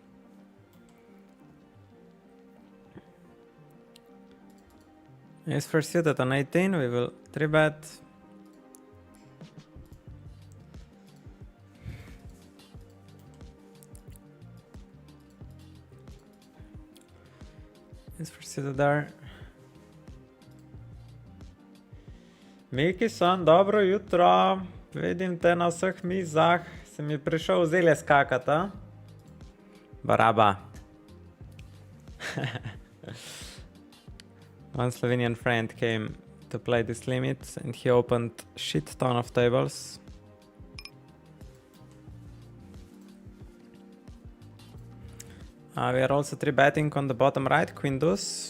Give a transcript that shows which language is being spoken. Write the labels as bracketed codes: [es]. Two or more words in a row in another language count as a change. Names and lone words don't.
[en] Ace for suited on 18, we will 3-bet. There. [sl] Miki-san, dobro jutro. Vidim te na vseh mizah. Si mi prišel zelje skakat, a? Baraba. [en] One Slovenian friend came to play this limit and he opened shit ton of tables. We are also 3-betting on the bottom right, queen deuce.